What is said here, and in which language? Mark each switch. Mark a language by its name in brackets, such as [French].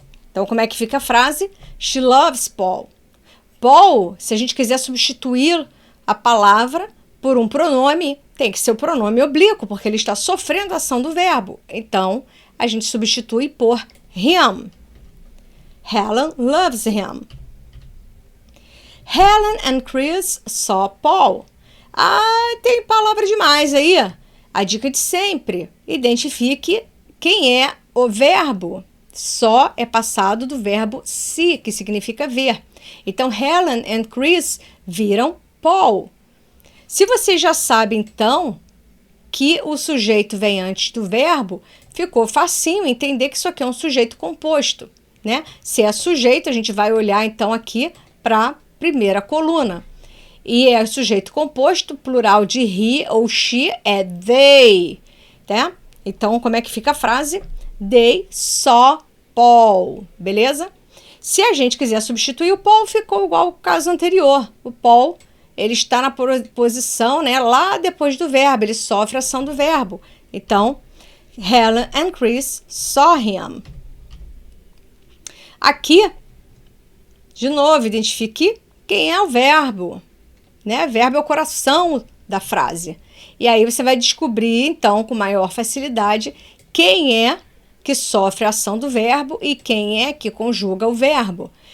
[Portuguese] Então, como é que fica a frase? [English] She loves Paul. [Portuguese] Paul, se a gente quiser substituir a palavra por um pronome, tem que ser o pronome oblíquo, porque ele está sofrendo a ação do verbo. Então, a gente substitui por him. [English] Helen loves him. Helen and Chris saw Paul. [Portuguese] Tem palavra demais aí. A dica de sempre. Identifique quem é o verbo. Saw é passado do verbo see, que significa ver. Então, Helen and Chris viram Paul. Se você já sabe, então, que o sujeito vem antes do verbo, ficou facinho entender que isso aqui é um sujeito composto, né? Se é sujeito, a gente vai olhar, então, aqui para a primeira coluna. E é sujeito composto, plural de he ou she é they, tá? Então, como é que fica a frase? [English] They saw Paul, [Portuguese] beleza? Se a gente quiser substituir o Paul, ficou igual ao caso anterior. O Paul, ele está na posição, né, lá depois do verbo, ele sofre a ação do verbo. [English] Então, Helen and Chris saw him. [Portuguese] Aqui, de novo, identifique quem é o verbo, né? Verbo é o coração da frase. E aí você vai descobrir, então, com maior facilidade, quem é que sofre a ação do verbo e quem é que conjuga o verbo.